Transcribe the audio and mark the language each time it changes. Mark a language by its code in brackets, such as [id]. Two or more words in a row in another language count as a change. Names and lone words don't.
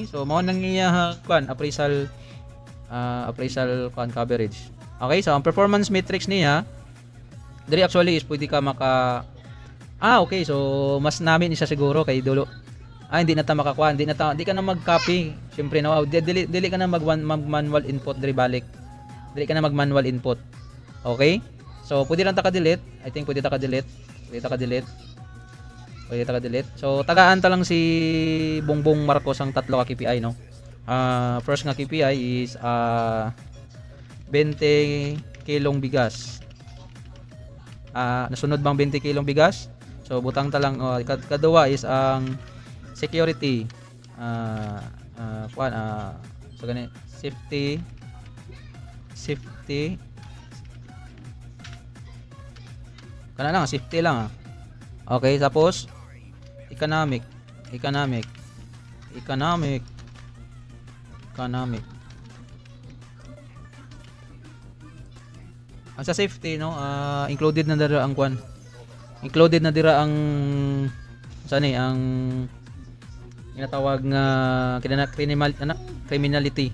[ceb] So mao nang iya kuan appraisal kuan coverage. Okay, so ang [en] performance metrics [ceb] niya diri [en] actually is [ceb] pwede ka okay, so mas namin siya siguro kay dulo. [tl] Hindi na ta makakuha, di ka na mag-copy. [ceb] Syempre na dili ka na mag-manual input diri balik. Dili ka na mag-manual input. Okay? So pwede lang ta ka-delete. [en] I think [ceb] pwede ta ka-delete. So tagaan ta lang si Bongbong Marcos ang tatlo ka KPI no. First nga KPI is 20 kilong bigas. Nasunod bang 20 kilong bigas? So butang ta lang kadua is ang security so gani safety kana lang safety lang okay, tapos economic ang sa safety no included na dira ang ang ginatawag nga criminality.